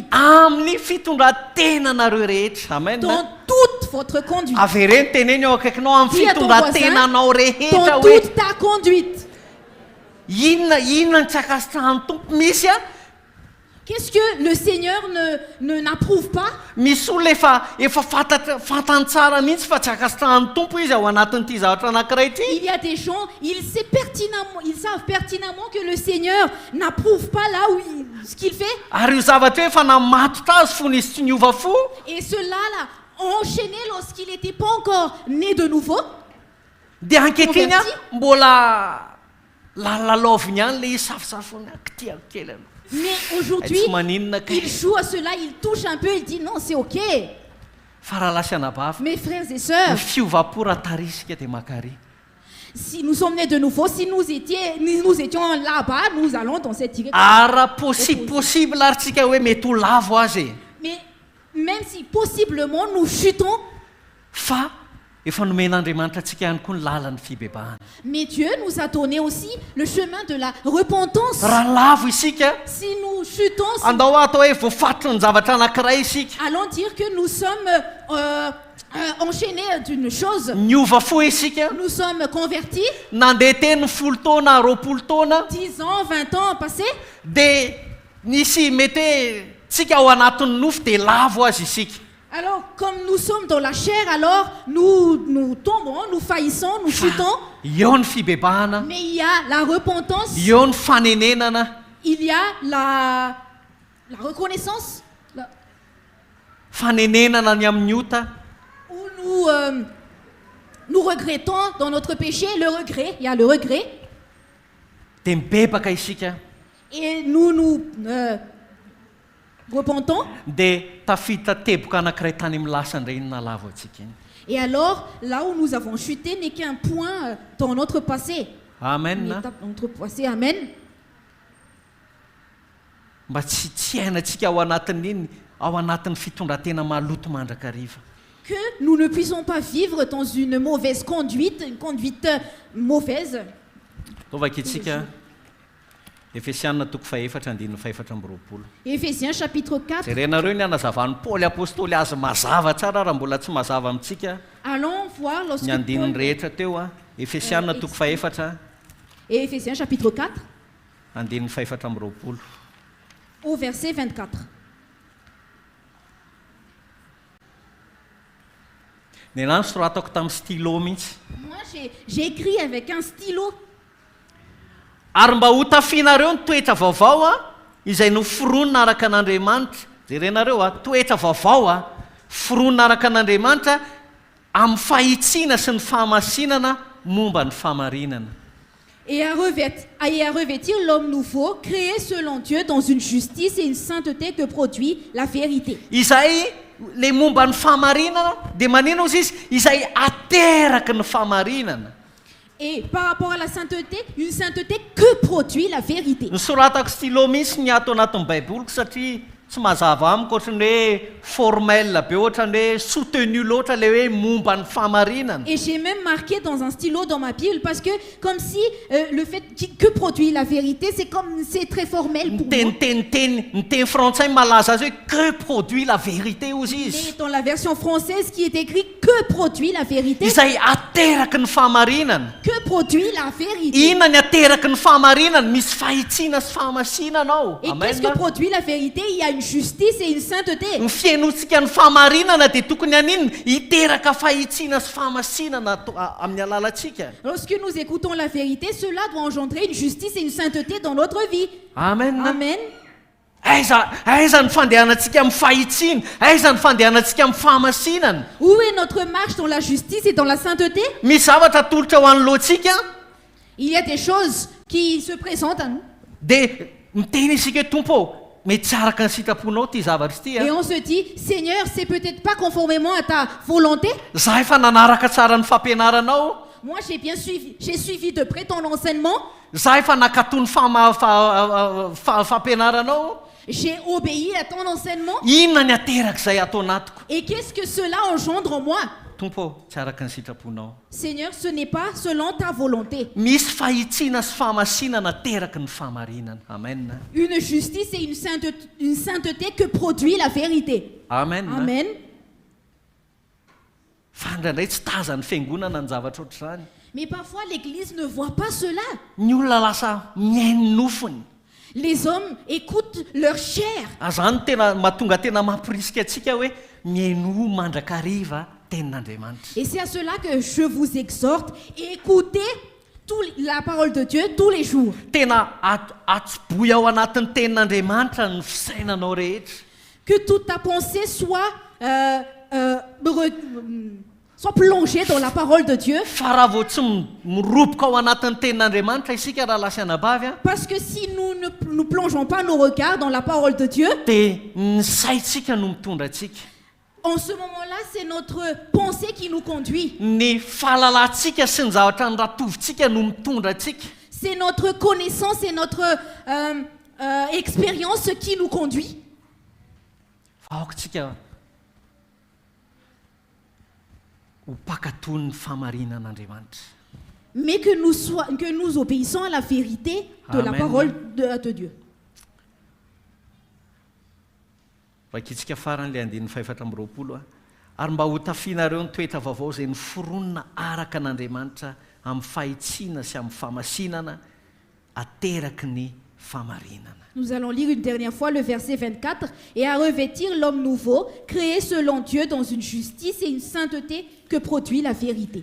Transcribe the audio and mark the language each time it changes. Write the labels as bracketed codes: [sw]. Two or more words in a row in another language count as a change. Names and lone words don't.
[mg] Amin'ny fitondran-tenanareo rehetra. Amen. [fr] Dans toute votre conduite. [mg] Avereny teneny eo akaikinao amin'ny [fr] Dis à ton [mg] fitondran-tenanao rehetra [fr] Dans [mg] hoe [fr] toute ta conduite. [mg] inona ny tsy akasitrahan'ny tompo misy a [fr] Qu'est-ce que le Seigneur n'approuve pas? [mg] misy olona efa fantany tsara mihitsy fa tsy akasitrahan'ny tompo izy ao anatin'ity zavatra anankiray ity. [fr] Il y a des gens, ils savent pertinemment que le Seigneur n'approuve pas là où ce qu'il fait. [mg] Ary io zavatra hoe efa namatotra azy fony izy tsy niova fo. [fr] Et cela-là, enchaîné lorsqu'il n'était pas encore né de nouveau. [mg] Dia ankehitriny a [fr] Converti. [mg] mbola lalaloviny ihany le safosafony akitiako kely aloha. [fr] Mais aujourd'hui, [mg] Tsy maninona kay. [fr] il joue à cela, il touche un peu, il dit non, c'est ok. [mg] Fa raha lasa anabavy [fr] Mes frères et [mg] ny [fr] sœurs, [mg] fiovapo raha tarisika dia makary. [fr] Si nous sommes nés de nouveau, si nous étions là-bas, nous allons dans cette direction. [mg] Ara possible ary tsika hoe mety ho lavo azy e. [fr] Mais même si possiblement nous chutons, [mg] Fa efa nomen'Andriamanitra atsika ihany koa ny lalan'ny fibebahana. [fr] mais Dieu nous a donné aussi le chemin de la repentance. [mg] Raha lavo isika, [fr] Si nous chutons, si [mg] andao atao hoe voafatitra ny zavatra anankiray isika. [fr] allons dire que nous sommes enchaînés d'une chose. [mg] Niova fo isika, [fr] Nous sommes convertis, [mg] nandeha teny 10 taona, 20 taona, [fr] 10 ans, 20 ans passés, [mg] dia nisy mety hoe tsika ao anatin'ny nofo dia lavo azy isika. [fr] alors comme nous sommes dans la chair, alors nous tombons, nous faillissons, nous chutons, [mg] Eo ny fibebahana, [fr] mais il y a la repentance, [mg] eo ny fanenenana, [fr] il y a la reconnaissance, [mg] fanenenana ny amin'ny ota, [fr] où nous regrettons dans notre péché, le regret, il y a le regret, [mg] dia mibebaka isika, [fr] et nous repentons. [mg] dia tafita teboka anankiray tany amin'ny lasany ireny na lavo atsika iny. [fr] Et alors, là où nous avons chuté n'est qu'un point dans notre passé. [mg] Amen [fr] Une [mg] na? [fr] étape dans notre passé, amen. [mg] Mba tsy hainantsika ao anatin'iny, ao anatin'ny fitondratena maloto mandrakariva. [fr] Que nous ne puissions pas vivre dans une mauvaise conduite, une conduite mauvaise. [mg] Taovaka itsika Efesianina toko 4:4-20. [fr] Éphésiens chapitre 4. [mg] Jerenareo ny anazavan'ny Paoly apôstôly azy mazava tsara raha mbola tsy mazava amintsika [fr] Allons voir lorsque [mg] ny andininy [fr] Paul- [mg] rehetra teo a. Efesianina toko 4 [fr] et Éphésiens chapitre 4, [mg] andininy 4:20. [fr] au verset 24. [mg] Ny anany soratako tamin'ny stylo mihitsy. [fr] Moi, j'ai écrit avec un stylo. [mg] Ary mba ho tafianareo ny toetra vaovao a izay noforonina araka an'Andriamanitra. Jerenareo a, toetra vaovao a foronina araka an'Andriamanitra amin'ny fahitsiana sy ny fahamasinana momba ny fahamarinana. [fr] Et à revêtir l'homme nouveau, créé selon Dieu dans une justice et une sainteté que produit la vérité. [mg] Izay le momba ny fahamarinana dia manino izy izy izay ateraky ny fahamarinana. [fr] Et par rapport à la sainteté, une sainteté que produit la vérité. [mg] Ny soratako stylo mihitsy ny ato anatin'ny baiboloko satria tsy mazava amiko ohatrany hoe formel be ohatrany hoe soutenu loatra le hoe momba ny fahamarinana. [fr] Et j'ai même marqué dans un stylo dans ma Bible parce que comme si le fait que produit la vérité, c'est très formel pour moi. [mg] Ny teny frantsay malaza azy hoe [fr] que produit la vérité [mg] ozy [fr] Mais [mg] izy. [fr] dans la version française qui est écrit que produit la vérité, [mg] Izay ateraky ny fahamarinana. [fr] que produit la vérité. [mg] Inona ny ateraky ny fahamarinana? Misy fahitsiana sy fahamasinana ao. [fr] Et Amen. qu'est-ce que produit la vérité? Il y a une justice et une sainteté. [mg] Ny fiainotsika ny fahamarinana dia tokony an'inona hiteraka fahitsiana sy fahamasinana amin'ny alalantsika. [fr] Lorsque nous écoutons la vérité, cela doit engendrer une justice et une sainteté dans notre vie. Amen. Amen. [mg] Aiza ny fandehanantsika amin'ny fahitsiana, aiza ny fandehanantsika amin'ny fahamasinana. [fr] Où est notre marche dans la justice et dans la sainteté? [mg] Misy zavatra atolotra ho an'ny loantsika [fr] Il y a des choses qui se présentent à nous. [mg] dia miteny isika hoe tompo mety tsy araka ny sitraponao ty zavatra ty [fr] Et a. on se dit, Seigneur, c'est peut-être pas conformément à ta volonté. [mg] Za efa nanaraka tsara ny fampianaranao, [fr] Moi, j'ai suivi de près ton enseignement. [mg] za efa nakatony fampianaranao. [fr] J'ai obéi à ton enseignement. [mg] Inona ny aterak'izay atao anatiko? [fr] Et qu'est-ce que cela engendre en moi? [mg] Tompo tsy araka ny sitraponao. [fr] Seigneur, ce n'est pas selon ta volonté. [mg] Misy fahitsiana sy fahamasinana teraky ny fahamarinana. Amen. [fr] Une justice et une sainteté que produit la vérité. Amen. Amen. [mg] Fa indraindray tsy tazany fiangonana ny zavatra ohatr'izany. [fr] Mais parfois, l'Église ne voit pas cela. [mg] Ny olona lasa mihaino nofony. [fr] Les hommes écoutent leur chair. [mg] Azany tena mahatonga tena mampirisika atsika hoe mihaino mandrakariva tenin'Andriamanitra. [fr] Et c'est à cela que je vous exhorte, écoutez la parole de Dieu tous les jours. [mg] Tena atsoboy ao anatin'ny tenin'Andriamanitra ny fisainanao rehetra. [fr] Que toute ta pensée soit plongée dans la parole de Dieu. [mg] Fa raha vao tsy miroboka ao anatin'ny tenin'Andriamanitra isika raha lasa anabavy a, [fr] Parce que si nous ne plongeons pas nos regards dans la parole de Dieu, [mg] dia ny saitsika no mitondra atsika. [fr] en ce moment-là, c'est notre pensée qui nous conduit. [mg] Ny fahalalantsika sy ny zavatra ny ratovintsika no mitondra atsika. [fr] C'est notre connaissance et notre expérience qui nous conduit. [mg] Vahoakantsika ho mpakatony ny fahamarinan'Andriamanitra. [fr] Mais que nous obéissons à la vérité de la Amen. parole de Dieu. [mg] Vakitsika faran'ilay andin'ny faefatra amby roapolo ary mba ho tafianareo ny toetra vaovao izay noforonina araka an'Andriamanitra amin'ny fahitsiana sy amin'ny famasinana ateraky ny fahamarinana. [fr] Nous allons lire une dernière fois le verset 24. Et à revêtir l'homme nouveau, créé selon Dieu dans une justice et une sainteté que produit la vérité.